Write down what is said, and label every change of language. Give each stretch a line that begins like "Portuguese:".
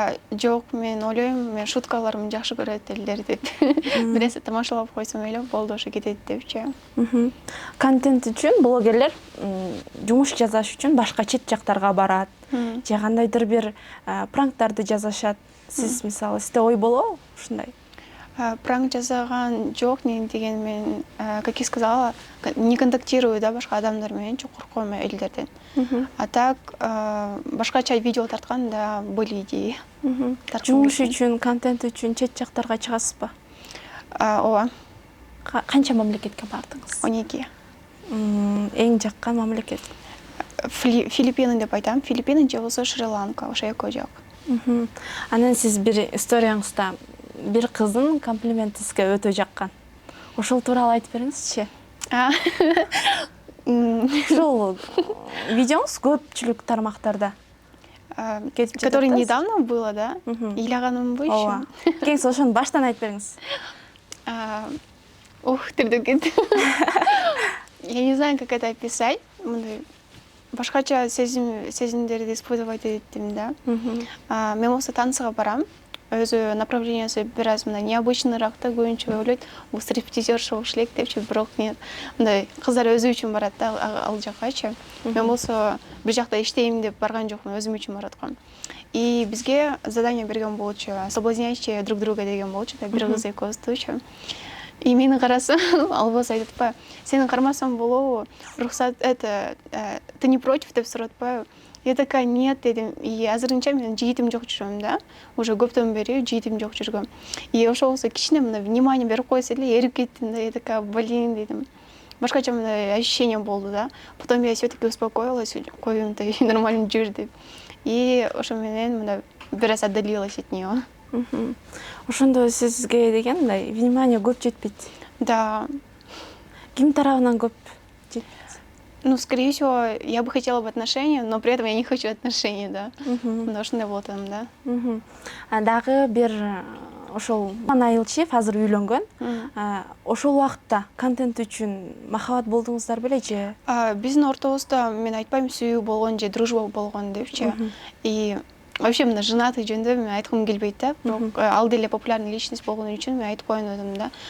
Kyrgyz: Жок, мен ойлойм, мен шуткаларымды жакшы көрөт элдер деп. Бир нерсе тамашалап койсом эле болду, ошо кетет депчи. Контент үчүн блогерлер жумуш жасаш үчүн башка чет жактарга барат, же кандайдыр бир пранктарды жасашат. Сиз мисалы, сизде ой болобу ушундай? Пранк жасаган жок, не деген мен,
Russian: как я сказала, не контактирую,
Kyrgyz: да, башка адамдар менен, чоң корком элдерден. А так, башкача видео тарткан, да,
Russian: были идеи.
Kyrgyz: Жумуш үчүн, контент үчүн чет жактарга чыгасызбы? Ооба. Канча мамлекетке бардыңыз? 12. Эң жаккан мамлекет? Филиппины деп айтам. Филиппины же болсо Шри-Ланка, ошо эки жак. Анан сиз бир историяңызда бир кыздын комплименти сизге өтө жаккан. Ошол тууралуу айтып бериңизчи. Ошол видеоңуз көпчүлүк тармактарда.
Russian: Который недавно было, да?
Kyrgyz: Ыйлаганымбы ещё? Ооба. Кеңсе ошону баштан айтып бериңиз. Тирдеп кетти.
Russian: Я не знаю, как это описать.
Kyrgyz: Башкача сезимдерди испытывать этим, да. Мен болсо танцыга барам. Өзү направлениясы бир аз мындай необычныйраак да, көбүнчө ойлойт, бул стриптизерша болуш элек депчи, бирок нет. Мындай кыздар өзү үчүн барат да, ал жаккачы. Мен болсо бир жакта иштейм деп барган жокмун, өзүм үчүн бараткам. И бизге задание берген болчу,
Russian: соблазняйте друг друга
Kyrgyz: деген болчу да, бир кыз экөөбүздүчү. И мени караса, ал болсо айтып атпайбы, сени кармасам болобу, рухсат
Russian: ты не против
Kyrgyz: деп сурап атпайбы.
Russian: Я такая, нет,
Kyrgyz: дедим. И азырынча мен жигитим жок жүрөм да. Уже көптөн бери жигитим жок жүргөм. И ошол болсо кичине мындай внимание берип койсо эле эрип кеттим да.
Russian: Я такая, блин,
Kyrgyz: дедим. Башкача мындай ощущение болду да.
Russian: Потом я все-таки успокоилась,
Kyrgyz: коюмтай нормально жүр деп. И ошо менен мындай бир аз
Russian: отдалилась от неё.
Kyrgyz: Ошондо сизге деген мындай внимание көп жетпейт.
Russian: Да.
Kyrgyz: Ким тарабынан көп жетпейт?
Russian: Ну, скорее всего, я бы хотела бы отношения, но при этом я не хочу отношений, да.
Kyrgyz: Ошондой болот анан, да. Дагы бир ошол Айылчиев азыр үйлөнгөн. Ошол убакытта контент үчүн махабат болдуңуздар беле же? Биздин ортобузда мен айтпайм сүйүү болгон же дружба болгон депчи. И вообще мына женатый жөнүндө мен айткым келбейт да. Бирок ал деле популярный личность болгон үчүн мен айтып коеюн дедим да.